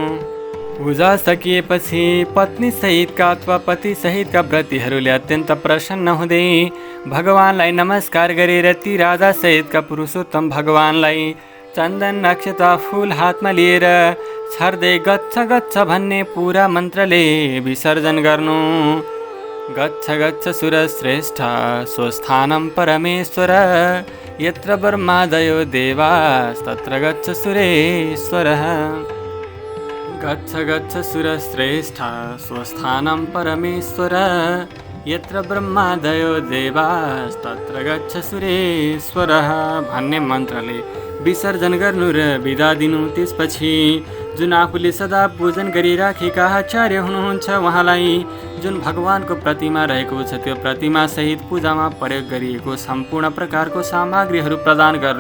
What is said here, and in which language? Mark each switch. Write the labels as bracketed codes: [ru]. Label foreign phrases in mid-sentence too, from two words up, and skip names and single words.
[ne] पूजा सकिएपछि पत्नी सहितका अथवा पति सहितका व्रतीहरूले अत्यन्त प्रसन्न हुँदै भगवानलाई नमस्कार गरेर ती राजा सहितका पुरुषोत्तम भगवानलाई चन्दन नक्षता फूल हातमा लिएर छर्दै [sa] गच्छ गच्छ [ne] भन्ने पुरा मन्त्रले विसर्जन गर्नु। [sa] गच्छ गच्छ सुरश्रेष्ठ स्वस्थानं परमेश्वर यत्र ब्रह्मादयो देवास्तत्र गच्छ सुरेश्वरः। गच्छ गच्छ सुरश्रेष्ठ स्वस्थानं परमेश्वर यत्र ब्रह्मादयो देवास्तत्र गच्छ सुरेश्वरः [ne] भन्ने मन्त्रले विसर्जन गर्नु र बिदा दिनु। त्यसपछि जुन आफूले सदा पूजन गरिराखेका आचार्य हुनुहुन्छ उहाँलाई जुन भगवानको प्रतिमा रहेको छ त्यो प्रतिमा सहित पूजामा प्रयोग गरिएको सम्पूर्ण प्रकारको सामग्रीहरू प्रदान गर्नु।